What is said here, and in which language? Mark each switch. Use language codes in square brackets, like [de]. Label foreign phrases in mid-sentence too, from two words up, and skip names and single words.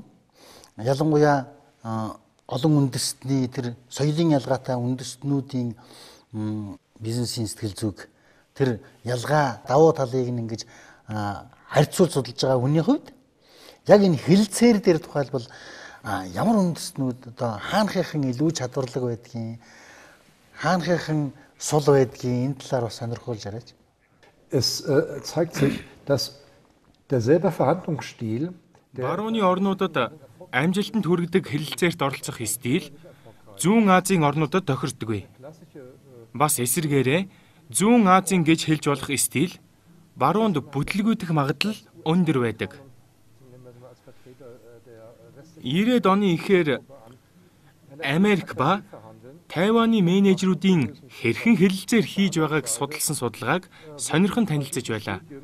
[mn] Ялангуяа олон үндэстний тэр соёлын ялгаатай үндэстнүүдийн бизнесийн сэтгэл зүйг тэр ялгаа давуу талыг ингэж харьцуулж судалж байгаа хүний хувьд яг энэ хэлэлцээр дээр тухайлбал ямар үндэстнүүд одоо хаанхийнхан илүү чадварлаг байдгийг, хаанхийнхан сул байдгийг энэ талаар бас сонирхуулж яриач. [de] Es zeigt sich, dass derselbe Verhandlungsstil [mn] Барууны орнуудад амжилтанд хүргэдэг хэлэлцээрт оролцох стил Зүүн Азийн орнуудад тохирдоггүй. Бас эсвэргээрээ Зүүн Азийн гэж хэлж болох стил баруунд бүтлгүйдэх магадлал өндөр байдаг. 90-ад оны ихээр Америк ба Тайваны менежерүүдийн хэрхэн хэлэлцээр хийж байгааг судалсан судалгааг сонирхон танилцж байлаа.